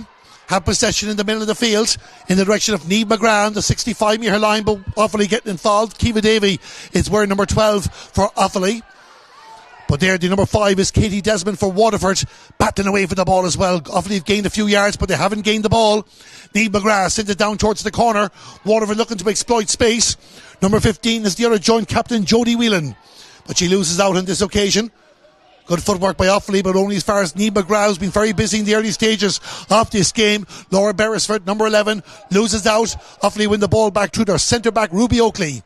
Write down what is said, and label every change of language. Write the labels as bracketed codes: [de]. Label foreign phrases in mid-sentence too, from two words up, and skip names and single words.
[en] Have possession in the middle of the field in the direction of Niamh McGrath, the 65-metre line, but Offaly getting involved. Kiva Davy is wearing number 12 for Offaly. But there, the number 5 is Katie Desmond for Waterford, battling away for the ball as well. Offaly have gained a few yards, but they haven't gained the ball. Niamh McGrath sends it down towards the corner. Waterford looking to exploit space. Number 15 is the other joint captain, Jodie Whelan, but she loses out on this occasion. Good footwork by Offaly, but only as far as Niamh McGrath, who's been very busy in the early stages of this game. Laura Beresford, number 11, loses out. Offaly win the ball back to their centre-back, Ruby Oakley.